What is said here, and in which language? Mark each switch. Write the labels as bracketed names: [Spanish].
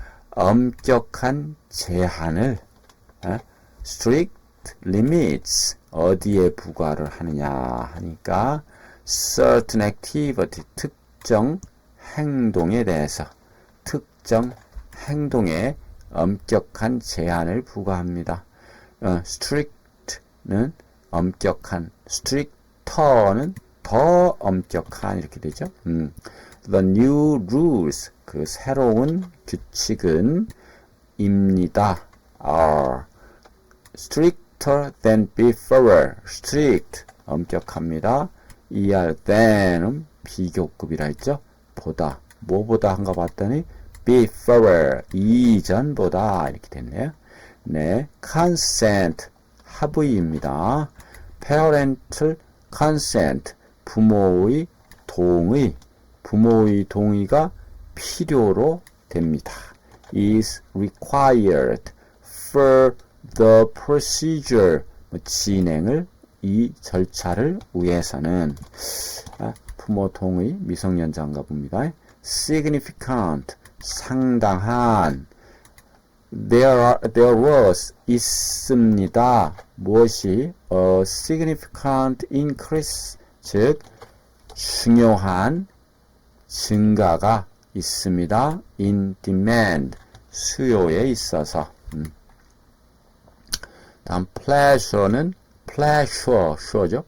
[Korean] 엄격한 제한을, [English] strict limits, [Korean] 어디에 부과를 하느냐 하니까 [English] certain activity, [Korean] 특정 행동에 대해서, 특정 행동에 엄격한 제한을 부과합니다. strict는 엄격한, stricter는 더 엄격한 이렇게 되죠. [English] The new rules, [Korean] 그 새로운 규칙은 입니다. [English] are stricter than before. [Korean] strict 엄격합니다. than은 비교급이라 했죠. 보다, 뭐보다 한가 봤더니 before, 이전보다 이렇게 됐네요. 네, consent 합의입니다. [English] parental consent, [Korean] 부모의 동의, 부모의 동의가 필요로 됩니다. [English] is required for the procedure, [Korean] 진행을, 이 절차를 위해서는. 부모 동의, 미성년자인가 봅니다. significant, 상당한. [English] there was, [Korean] 있습니다. 무엇이? [English] a significant increase, [Korean] 즉 중요한 증가가 있습니다. [English] in demand, [Korean] 수요에 있어서. 다음 pleasure는 pleasure죠.